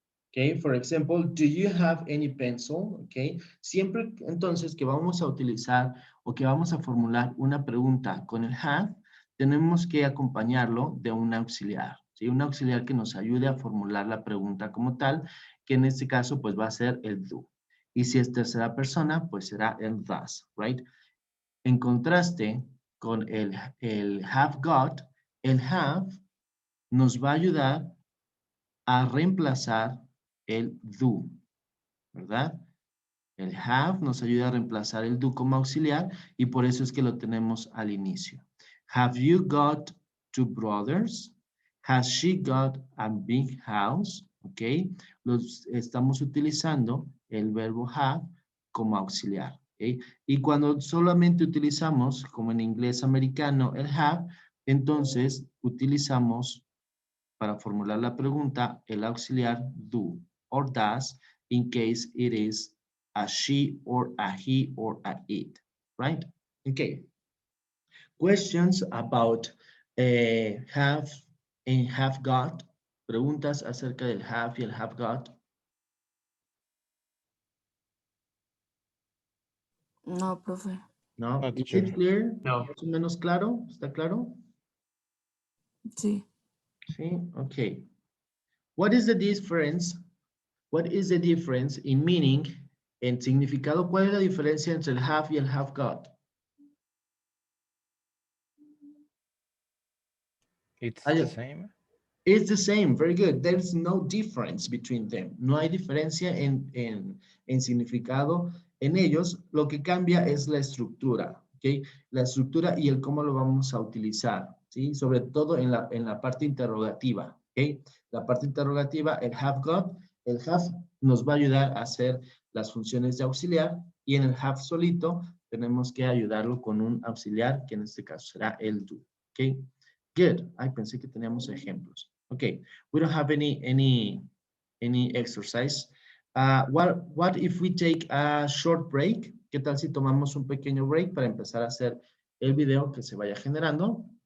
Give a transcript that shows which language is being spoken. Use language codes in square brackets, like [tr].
[en] Okay, for example, do you have any pencil? [es] Okay, siempre entonces que vamos a utilizar o que vamos a formular una pregunta con el have, tenemos que acompañarlo de un auxiliar, ¿sí? Un auxiliar que nos ayude a formular la pregunta como tal, que en este caso pues va a ser el do. Y si es tercera persona, pues será el does, right? En contraste con el have got, el have nos va a ayudar a reemplazar el do, ¿verdad? El have nos ayuda a reemplazar el do como auxiliar y por eso es que lo tenemos al inicio. [en] Have you got two brothers? Has she got a big house? [es] ¿Ok? Estamos utilizando el verbo have como auxiliar. ¿Ok? Y cuando solamente utilizamos, como en inglés americano, el have, entonces utilizamos para formular la pregunta el auxiliar do [en] or does in case it is a she or a he or a it, [es] right? Okay. [en] Questions about have and have got. [es] Preguntas acerca del have y el have got. No, profe. No. No, [en] Is teacher. it clear? No. [es] ¿Más o menos claro? ¿Está claro? Sí. [en] Sí, okay. What is the difference? What is the difference in meaning, [es] en significado? ¿Cuál es la diferencia entre el have y el have got? [en] It's Ah, the yeah. same. It's the same, very good. There's no difference between them. [es] No hay diferencia en significado en ellos. Lo que cambia es la estructura, ¿ok? La estructura y el cómo lo vamos a utilizar, ¿sí? Sobre todo en la parte interrogativa, ¿ok? La parte interrogativa, el have got, el have nos va a ayudar a hacer las funciones de auxiliar y en el have solito tenemos que ayudarlo con un auxiliar que en este caso será el do, ¿ok? Good. Ay, pensé que teníamos ejemplos. [en] Okay, we don't have any exercise. What if we take a short break? [es] ¿Qué tal si tomamos un pequeño break para empezar a hacer el video que se vaya generando?